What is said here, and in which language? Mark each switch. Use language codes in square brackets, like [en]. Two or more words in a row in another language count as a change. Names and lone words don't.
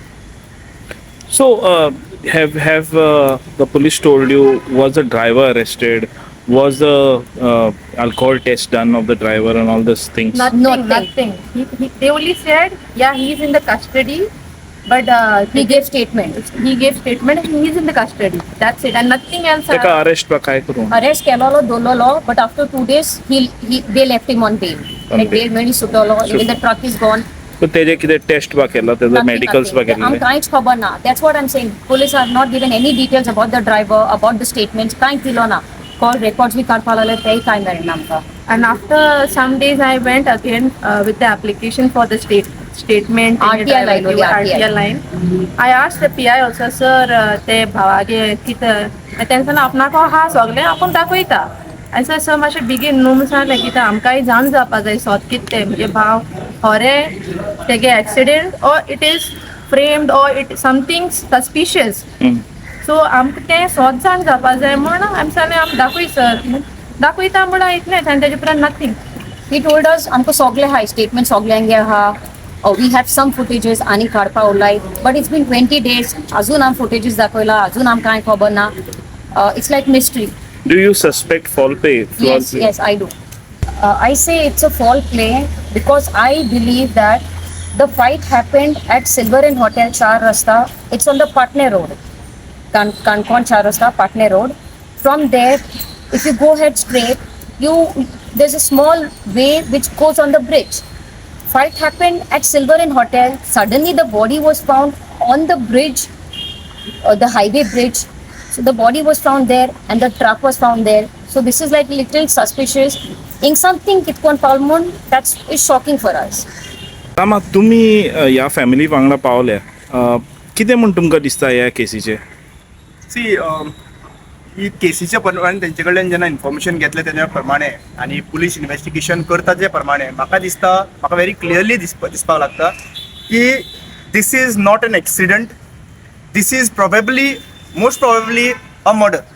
[en] So, have the police told you, was the driver arrested? Was the alcohol test done of the driver and all these things? Nothing. They only said, yeah, he is in the custody, but He gave statement. he gave statement and he is in the custody. That's it, and nothing else. [kok] तेका अरेस्ट बा काय करून Arrest केलो दोलो, [en] but after 2 days they left him on bail. Like bail. [kok] bail मेळ्ळी सुटलो. [en] Even the truck is gone. [kok] सो तेजे कितें टेस्ट बा केला तेजो [en] Nothing, [kok] मेडिकल्स बा [en] nothing. [kok] केलेले कांयच खबर ना. [en] That's what I'm saying. Police have not given any details about the driver, about the statements. [kok] कांयच दिलो ना. [en] Call records [kok] बी काडपा लागले तेय कांय मेळना आमकां. [en] And after some days, I went again with the application for the statement. RTI line, RTI line. I asked the PI also, sir, [kok] ते भावागे कितें तेंच्यान आपणाक हा सगळें आपूण दाखयता. [en] I said, sir, [kok] मातशें बेगीन न्हू म्हणून सांगलें कित्याक आमकांय जाण जावपा जाय सोद कितें तें म्हणजे भाव खरें तेगे एक्सिडेंट [en] or it is framed or it something suspicious. [kok] सो आमकां तें सोद जाण जावपा जाय म्हूण आमी सांगलें आमी दाखय सर दाखयता म्हूण इतलेंच आनी तेजे उपरांत नथींग. [en] He told us [kok] आमकां सगळें हाय स्टेटमेंट सगळ्यांगे आहा. [en] We have some footages [kok] आणि काडपा उरलाय [en] but it's been 20 days [kok] अजून आम फुटेजीस दाखयला अजून आम कांय खबर ना [en] it's like mystery. Do you suspect foul play? Yes, I do. I say it's a foul play because I believe that the fight happened at Silver Inn Hotel, Char Rasta. It's on the Patna Road, Kankon Char Rasta, Patna Road. From there, if you go ahead straight, there's a small way which goes on the bridge. Fight happened at Silver Inn Hotel. Suddenly, the body was found on the bridge, the highway bridge. So the body was found there and the truck was found there. So this is like little suspicious. In something Kitcon Palmon, that is shocking for us. [kok] रामा, तुम्ही ह्या फॅमिली वांगडा पावल्या, कितें म्हूण तुमकां दिसता ह्या केसीचे? सी ही केसीच्या प्रमाणे तेंचे कडल्यान जेन्ना इन्फॉर्मेशन घेतले तेज्या प्रमाणे आनी [en] police investigation [kok] करता जे प्रमाणे म्हाका दिसता, म्हाका [en] very clearly [kok] दिसपाक लागता की [en] this is not an accident, this is most probably a murder.